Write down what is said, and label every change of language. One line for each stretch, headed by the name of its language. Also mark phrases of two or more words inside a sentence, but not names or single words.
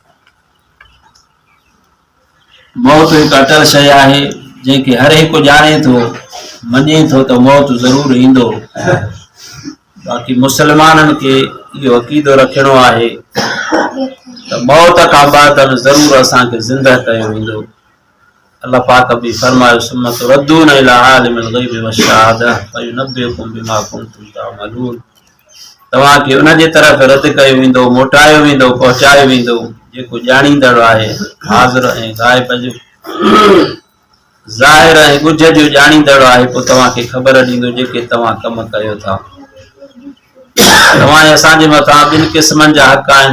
Sindhi: मौत हिकु अटल शइ आहे जंहिंखे हर हिकु ॼाणे थो मञे थो त मौत ज़रूरु ईंदो। बाक़ी मुसलमाननि खे इहो अक़ीदो रखिणो आहे त मौत खां बाद ज़रूरु असांखे ज़िंदह कयो वेंदो। अल्लाह पाक बि फरमायो
Arabic: ثم تردون إلى عالم الغيب والشهادة فينبئكم بما كنتم تعملون.
Sindhi: तव्हांखे उन जे तरफ़ रद्द कयो वेंदो, मोटायो वेंदो, पहुचायो वेंदो जेको ॼाणींदड़ आहे हाज़िर ऐं ग़ाइब जो, ज़ाहिर ऐं ॻुझ जो ॼाणींदड़ आहे। पोइ तव्हांखे ख़बर ॾींदो जेके तव्हां कम कयो था। तव्हां असांजे मथां ॿिनि क़िस्मनि जा हक़ आहिनि।